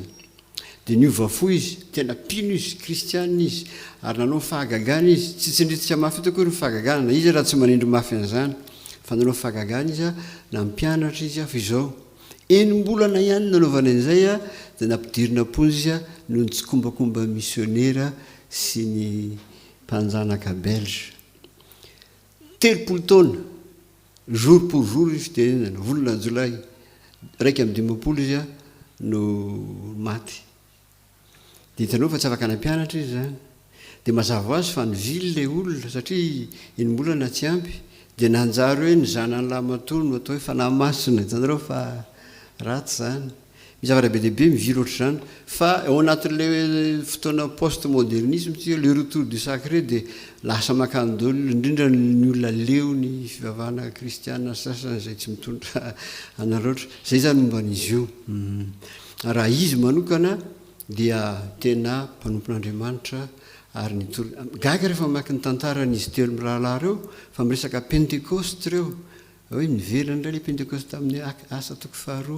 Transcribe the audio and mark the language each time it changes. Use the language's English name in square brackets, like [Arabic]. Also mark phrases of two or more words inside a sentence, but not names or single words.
[Malagasy] Dia niovafo izy, tena pino izy, kristianina izy, ary nanao fahagagana izy, tsy tsindritsika mafy eto akory ny fahagagana, izy raha tsy manindry mafy an'izany, fa nanao fahagagana izy na mpianatra izy fa izao. Enim-bolana ihany nanaovana an'izay dia nampidirina ponzy izy noho ny tsy kombakomba missionnaire sy ny mpanjanaka belge. 3 taona [French] jour pour jour [Malagasy] izy dia volana jolay 1 izy no maty. Dia hitanao fa tsy afaka nampianatra izy zany. Dia mazava ho azy fa nivily ilay olona satria enim-bolana tsy ampy. Dia nanjary hoe ny zanany lamatolo no atao hoe fanahy-masina, hitanareo fa ratsy zany. Misy zavatra be dehibe mivily ohatr'izany. Fa ao anatin'ilay fotoana post-modernisme [French] le retour du sacré [Malagasy] dia lasa makandolo indrindra ny olona leo ny fivavahana kristiana sasany zay tsy mitondra anaroatra. Zay zany momba an'izy io. Raha izy manokana dia tena mpanompon'Andriamanitra ary nitory gaga rehefa mamaky ny tantaran'izy telo mirahalahy reo fa miresaka pentecoste reo hoe nivelana indray le pentecoste tamin'ny asa toko faharoa.